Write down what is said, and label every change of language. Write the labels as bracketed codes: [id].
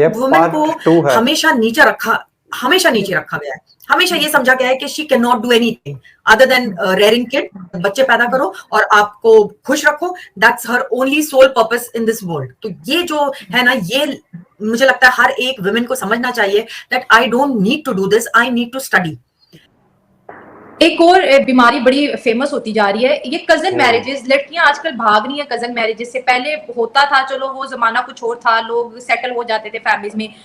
[hi] Women को हमेशा नीचे रखा गया है। हमेशा ये समझा गया है कि [en] she cannot do anything other than rearing kid, [hi] बच्चे पैदा करो और आपको खुश रखो। [en] That's her only sole purpose in this world. [hi] तो ये जो है ना, ये मुझे लगता है हर एक women को समझना चाहिए [en] that I don't need to do this, I need to study. [hi] एक और बीमारी बड़ी फेमस होती जा रही है, ये कजन मैरिजेस। लड़कियां आजकल भाग रही हैं कजन मैरिजेस से। पहले होता था, चलो वो जमाना कुछ और था, लोग सेटल हो जाते थे फैमिलीज में।